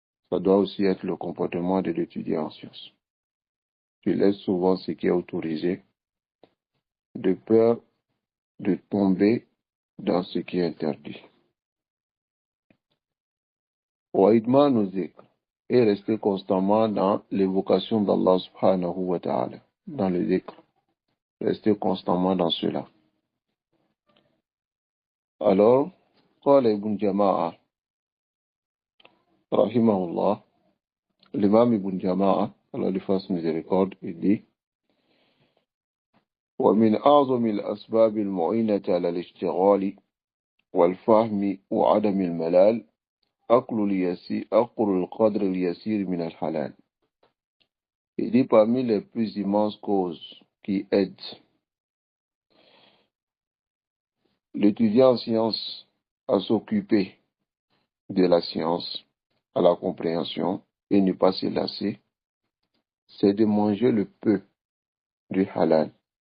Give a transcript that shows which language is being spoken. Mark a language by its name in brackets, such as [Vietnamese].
[French] Ça doit aussi être le comportement de l'étudiant en sciences. Tu laisses souvent ce qui est autorisé, de peur de tomber dans ce qui est interdit. [Arabic] Wa idmanu dhikr [French] et rester constamment dans l'évocation d'Allah subhanahu wa ta'ala, dans le dhikr. Rester constamment dans cela. [Arabic] Alors, قال ابن جماعة رحمه الله, [French] l'imam Ibn Jama'a, Allah lui fasse miséricorde, il dit [Arabic] ومن أعظم الأسباب المعينة على الاشتغال والفهم وعدم الملال أقل القدر اليسير من الحلال. [French] Il dit parmi les plus immenses causes qui aident l'étudiant en sciences à s'occuper de la science, à la compréhension et ne pas se lasser, c'est de manger le peu du halal.